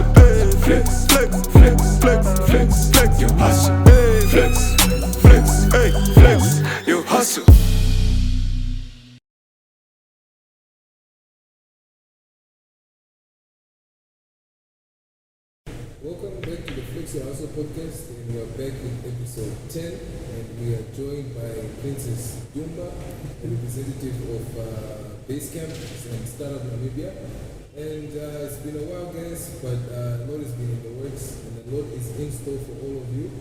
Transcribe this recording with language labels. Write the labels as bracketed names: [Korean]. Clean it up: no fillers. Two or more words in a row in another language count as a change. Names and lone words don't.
[English] Hey, flex, flex, flex, flex, flex, flex, your hustle. Hey, flex, flex, hey, flex, your hustle. Welcome back to the Flex Your Hustle podcast, and we are back with episode 10, and we are joined by Princess Dumba, a representative of Basecamp and Startup Namibia. And it's been a while, guys, but a lot has been in the works, and a lot is in store for all of you.